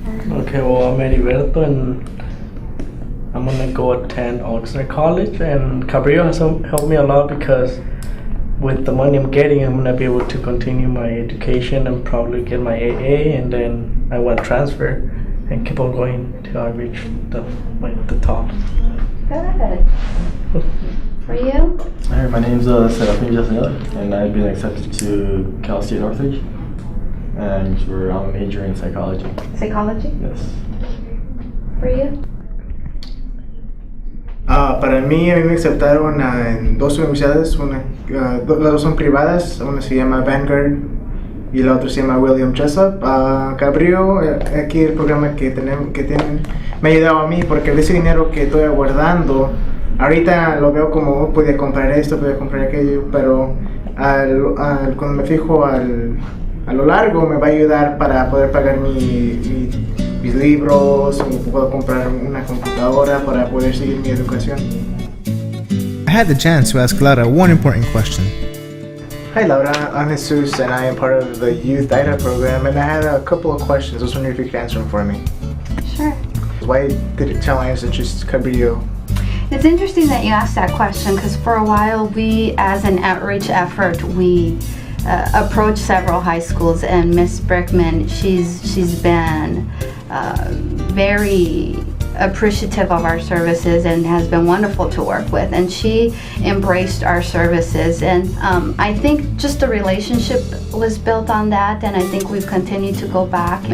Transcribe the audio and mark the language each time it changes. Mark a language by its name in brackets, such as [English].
[English] Okay, well, I'm Heriberto, and I'm gonna go attend Oxnard College, and Cabrillo has helped me a lot because with the money I'm getting, I'm gonna be able to continue my education and probably get my AA, and then I want to transfer and keep on going till I reach the top. Good. For you? Hi, my name's Serafin Jasanel, and I've been accepted to Cal State Northridge, and I'm majoring in psychology. Psychology? Yes. For you? [Spanish] Para mí, a mí me aceptaron en dos universidades, las dos son privadas, una se llama Vanguard y la otra se llama William Jessup. Cabrillo, aquí el programa que tienen, me ha ayudado a mí porque ese dinero que estoy guardando, ahorita lo veo como podía comprar esto, podía comprar aquello, pero cuando me fijo a lo largo me va a ayudar para poder pagar mis libros, puedo comprar una computadora para poder seguir mi educación. [English] I had the chance to ask Laura one important question. Hi Laura, I'm Jesus and I am part of the Youth IDA program, and I had a couple of questions. I was wondering if you could answer them for me. Sure. Why did Challiance interest Cabrillo? It's interesting that you asked that question, because for a while we, as an outreach effort, we approached several high schools, and Miss Brickman, she's been very appreciative of our services and has been wonderful to work with, and she embraced our services, and I think just the relationship was built on that, and I think we've continued to go back.